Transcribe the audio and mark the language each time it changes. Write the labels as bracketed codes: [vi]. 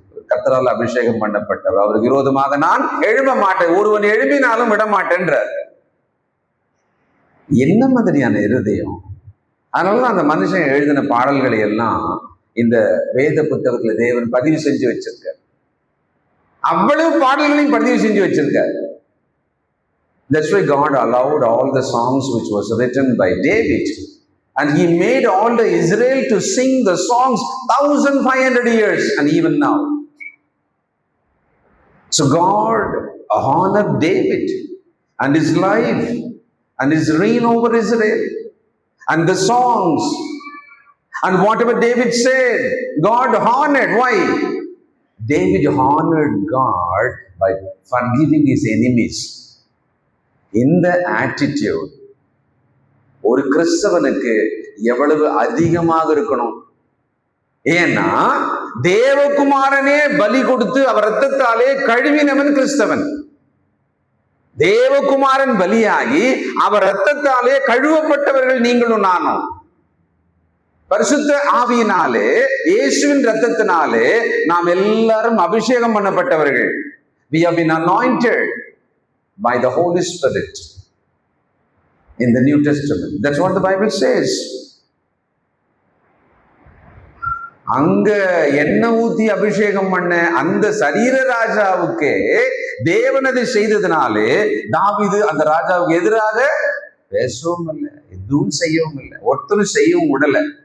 [ta] கர்த்தரால் அபிஷேகம் பண்ணப்பட்டவர், அவருக்கு விரோதமாக நான் எழும்ப மாட்டேன், ஒருவன் எழும்பினாலும் விட மாட்டேன்றார். என்ன மாதிரியான இருதயம்! அதனாலதான் அந்த மனுஷன் எழுதின பாடல்களை எல்லாம் இந்த வேத புத்தகத்துல தேவன் பதிவு செஞ்சு வச்சிருக்கார். அவ்வளவு பாடல்களையும் பதிவு செஞ்சு வச்சிருக்கார். [en] That's why God allowed all the songs which was written by David, and he made all the Israel to sing the songs 1500 years and even now. So God honored David and his life and his reign over Israel and the songs and whatever David said, God honored. Why? David honored God by forgiving his enemies. [ta] இந்த attitude ஒரு கிறிஸ்தவனுக்கு எவ்வளவு அதிகமாக இருக்கணும்! ஏன்னா தேவகுமாரனே பலி கொடுத்து அவர் ரத்தத்தாலே கழுவினவன் கிறிஸ்தவன். தேவகுமாரன் பலியாகி அவர் ரத்தத்தாலே கழுவப்பட்டவர்கள் நீங்களும் நானும். பரிசுத்த ஆவியினாலே இயேசுவின் ரத்தத்தினாலே நாம் எல்லாரும் அபிஷேகம் பண்ணப்பட்டவர்கள். [en] We have been anointed by the Holy Spirit in the New Testament. That's what the Bible says. [ta] அங்க எண்ணெய் ஊத்தி அபிஷேகம் பண்ண அந்த சரீர ராஜாவுக்கே தேவனதை செய்ததுனாலே தாவீது அந்த ராஜாவுக்கு எதிராக பேசவும் இல்லை, எதுவும் செய்யவும் இல்லை, ஒருத்தரும் செய்யவும் விடல.